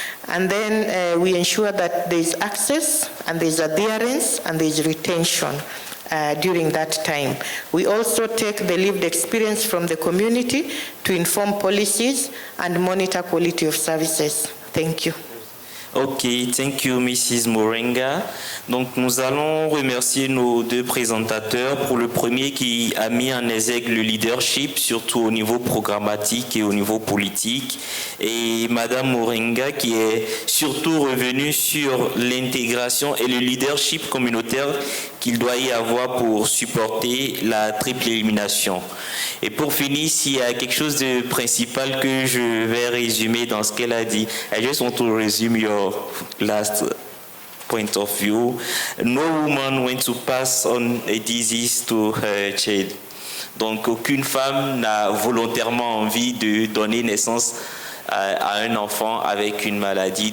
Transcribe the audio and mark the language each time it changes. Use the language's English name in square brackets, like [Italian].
[English] And then we ensure that there's access, and there's adherence, and there's retention during that time. We also take the lived experience from the community to inform policies and monitor quality of services. Thank you. Ok, thank you, Mrs. Morenga. [French] Donc, nous allons remercier nos deux présentateurs. Pour le premier qui a mis en exergue le leadership, surtout au niveau programmatique et au niveau politique, et Madame Morenga qui est surtout revenue sur l'intégration et le leadership communautaire qu'il doit y avoir pour supporter la triple élimination. Et pour finir, s'il y a quelque chose de principal que je vais résumer dans ce qu'elle a dit, [English] I just want to resume your last point of view. No woman wants to pass on a disease to her child. [French] Donc aucune femme n'a volontairement envie de donner naissance à un enfant avec une maladie.